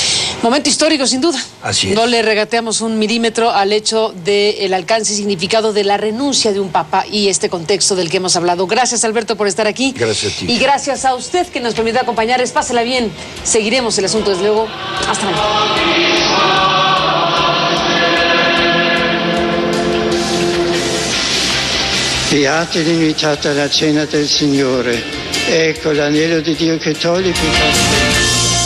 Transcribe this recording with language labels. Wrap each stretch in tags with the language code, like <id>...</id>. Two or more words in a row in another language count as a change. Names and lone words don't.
<es>Momento histórico, sin duda. Así es. No le regateamos un milímetro al hecho del alcance y significado de la renuncia de un papa y este contexto del que hemos hablado. Gracias, Alberto, por estar aquí. Gracias a ti. Y gracias a usted que nos permitió acompañarles. Pásela bien. Seguiremos el asunto, desde luego. Hasta mañana.</es> <it>Beati l'invitata alla cena del Signore. Ecco l'agnello di Dio che toglie i peccati.</it>